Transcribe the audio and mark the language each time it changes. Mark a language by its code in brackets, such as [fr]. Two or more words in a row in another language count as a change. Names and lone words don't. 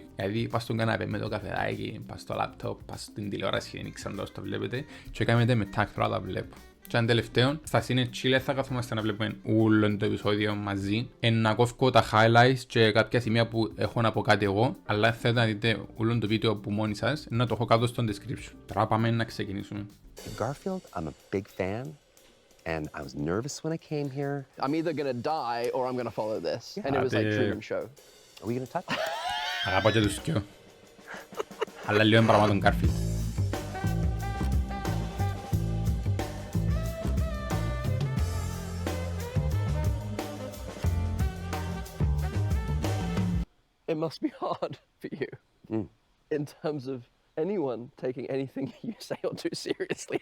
[el] Δηλαδή πας στον καναπέ με το καφεδάκι, πας στο laptop, πας στην τηλεόραση, δεν ξέρω πώς το βλέπετε και κάνετε με tag τώρα τα βλέπω. Και αν τελευταίο, στα [en] Sin and Chill [el] θα καθόμαστε να βλέπουμε όλο το επεισόδιο μαζί. Να κόφω τα highlights και κάποια σημεία που έχω να πω κάτι εγώ, αλλά θέλετε να δείτε όλο το βίντεο από μόνοι σας, να το έχω κάτω στο description. Τώρα πάμε να ξεκινήσουμε. Garfield, [en] I'm a big fan, and I was nervous when I came here. I'm either gonna die or I'm gonna follow this. And it was like Truman Show. Are we gonna touch? [el] Αγαπώ και τους δυο. Αλλά λίγο είναι πράγμα τον Garfield. [en] It must be hard for you in terms of anyone taking anything you say or do seriously.